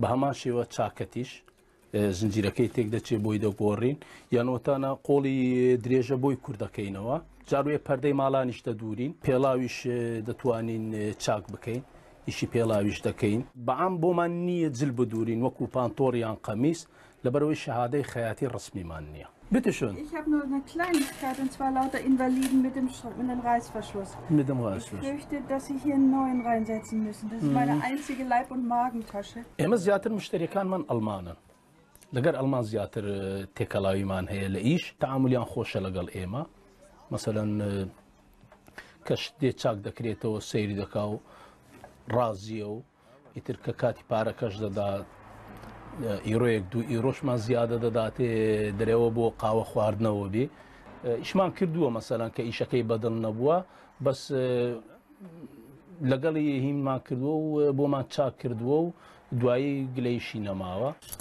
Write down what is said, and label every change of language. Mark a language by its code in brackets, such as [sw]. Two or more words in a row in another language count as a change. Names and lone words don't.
[ckb] هەمان شێوە چاکەتیش زنجیرەکەی تێک دەچێت بۆی دەگۆڕین یانوەتانە قۆڵی درێژە بۆی کوردەکەینەوە جاروێ پەردەی ماڵانیش دەدورین پێڵاویش دەتوانین چاک بکەین ئیشی پێڵاویش دەکەین بەعام بۆمان نییە جل بدورین وەکو پانتۆڕیان قەمیس لەبەرەوەی شەهادەی خەیاتی ڕسمیمان نییە. [de] Bitte schön. Ich habe nur eine Kleinigkeit, und zwar lauter Invaliden mit dem Reißverschluss. Mit dem Reißverschluss. Ich fürchte, dass Sie hier einen neuen reinsetzen müssen. Das ist meine einzige Leib- und Magentasche. [ckb] ئێمە زیاتر مشتریەکانمان ئەڵمانن. لەگەر ئەڵمان زیاتر تێکەڵاویمان هەیە لە ئیش تەعاملیان خۆشە لەگەڵ ئێمە. مەسەلەن کە شتێ چاک دەکرێتەوە سەیری دەکا و ڕازیە و ئیتر کە کاتی پارەکەش دەدات ئیرۆیەک دوو ئیرۆشمان زیادە دەداتێ دەرەوە بۆ قاوە خواردنەوە بێ ئیشمان کردووە مەسەلەن کە ئیشەکەی بەدڵ نەبووە بەس لەگەڵی هیممان کردووە و بۆمان چاک کردووە و دوایی گلەیشی نەماوە